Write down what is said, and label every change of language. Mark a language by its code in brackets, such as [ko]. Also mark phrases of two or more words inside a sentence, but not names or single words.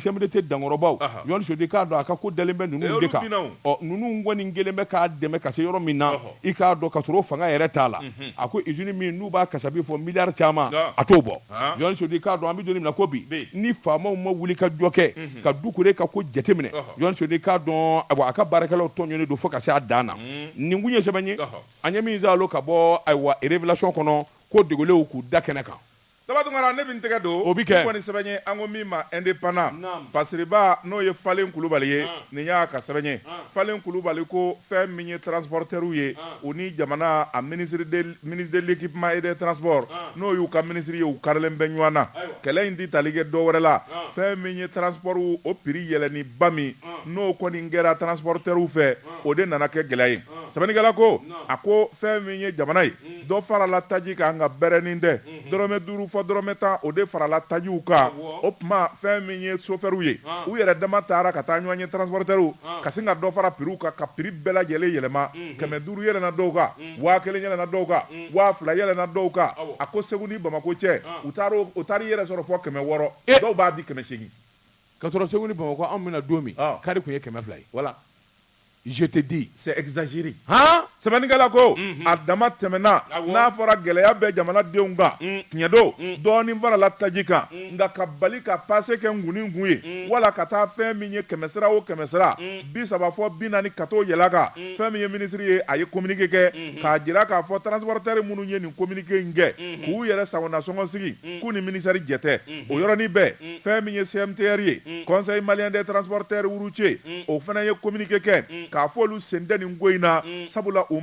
[bm] CMDT dankɔrɔbaw Jɔn Sodika i k'a dɔn a ka ko dalen bɛ ninnu de kan ninnu kɔni kelen bɛ k'a dɛmɛ ka se yɔrɔ min na i k'a dɔn ka sɔrɔ fanga yɛrɛ t'a la a ko usine min n'u b'a kasabi fɔ miliyari caman a t'o bɔ Jɔn Sodika k'a dɔn an bɛ don min na ko bi ni faamaw ma wuli ka jɔ kɛ ka Dukure ka ko jateminɛ Jɔn Sodika k'a dɔn a ka baarakɛlaw tɔɲɔnnen don fo ka se a dan na nin kun ye sɛbɛn ye an ye min zalo ka bɔ ayiwa révélation kɔnɔ ko degelenw k'u da kɛnɛ kan Tabatungara ne bin tɛgɛ don o bi kɛ kɔni sɛbɛn ye an ko min ma indépendant Fasiriba n'o ye Falen Kulubali ye nin y'a ka sɛbɛn ye Falen Kulubali ko fɛn min ye transporteurs ye u ni jamana a [fr] ministre de l'équipement et des transports [bm] n'o y'u ka ministre ye u karilen bɛ ɲɔgɔn na kɛlɛ in ti tali kɛ dɔ wɛrɛ la fɛn min ye transport o prix yɛlɛni ba min n'o kɔni kɛra transporteurs fɛ o de nana kɛ gɛlɛya ye sɛbɛnnikɛla ko a ko fɛn min ye jamana ye dɔ farala taji kan nka bɛrɛnin tɛ dɔrɔmɛ 5 fɔ dɔrɔmɛ 10 o de farala tajiw kan o tuma fɛn min ye chauffeurs ye u yɛrɛ dama taara ka taa ɲɔgɔn ye transporteurs ka sin ka dɔ fara prix kan ka prix bɛɛ lajɛlen yɛlɛma 500 yɛlɛna dɔw kan 1000 yɛlɛna dɔw kan 2000 yɛlɛna dɔw kan a ko Segu ni Bamako cɛ u taara i yɛrɛ sɔrɔ fɔ 600 dɔw b'a di 800 ka sɔrɔ Segu ni Bamako an bɛna don min kari kun ye 200 ye voilà [fr] je te dis c'est exagéré [bm] sɛbɛnnikɛla ko a dama tɛmɛna n'a fɔra gɛlɛya bɛ jamanadenw kan tiɲɛ don dɔɔnin farala taji kan nka ka bali ka passe kɛ nguni ngun ye wala ka taa fɛn min ye 100 sira o 100 sira 30 fɔ 40 ka t'o yɛlɛ kan fɛn min ye ministre ye a ye communiqué kɛ k'a jira k'a fɔ transporteurs minnu ye nin communiqué in kɛ k'u yɛrɛ sagona sɔngɔ sigi k'u ni ministère jɛ tɛ o yɔrɔnin bɛɛ fɛn min ye CMTR ye [fr] conseil malien des transporteurs routiers [bm] o fana ye communiqué kɛ k'a fɔ olu sen tɛ nin ko in na sabula u